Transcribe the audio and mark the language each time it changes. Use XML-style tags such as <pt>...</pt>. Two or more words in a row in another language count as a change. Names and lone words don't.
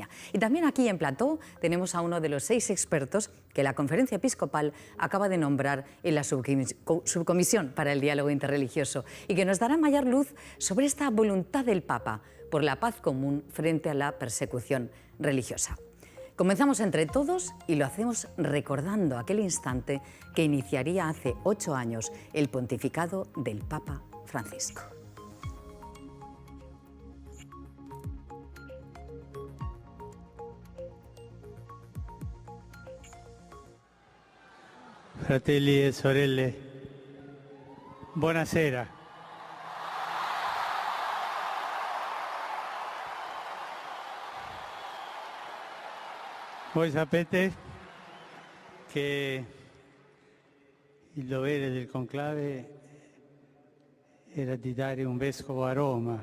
<es>Y también aquí en Plató tenemos a uno de los 6 expertos que la Conferencia Episcopal acaba de nombrar en la Subcomisión para el Diálogo Interreligioso y que nos dará mayor luz sobre esta voluntad del Papa por la paz común frente a la persecución religiosa. Comenzamos entre todos y lo hacemos recordando aquel instante que iniciaría hace 8 años el pontificado del Papa Francisco.</es> <it>Fratelli e sorelle, buonasera. Voi sapete che il dovere del conclave era di dare un vescovo a Roma.</it>